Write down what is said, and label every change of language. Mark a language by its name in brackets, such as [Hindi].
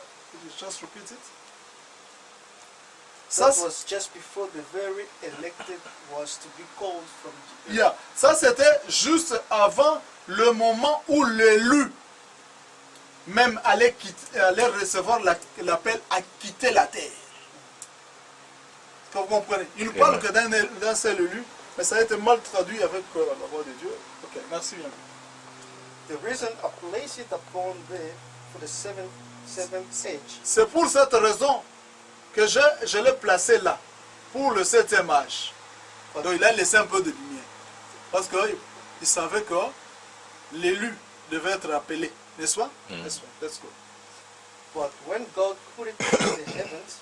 [English] Could you just repeat it? [French] Ça, [English] That was just before the very elected was to be called from the grave. yeah. [French] Ça, c'était juste avant le moment où l'élu même allait recevoir l'appel à quitter la terre. Est-ce que vous comprenez? Il ne parle que d'un seul élu, mais ça a été mal traduit avec la voix de Dieu. Ok, merci bien. [English] The reason I place it upon there for the seventh age [French] C'est pour cette raison que je l'ai placé là, pour le 7e âge. Donc il a laissé un peu de lumière. Parce qu'il savait que l'élu devait être appelé. N'est-ce pas? N'est-ce pas? [English] Let's go. But when God put it in the heavens,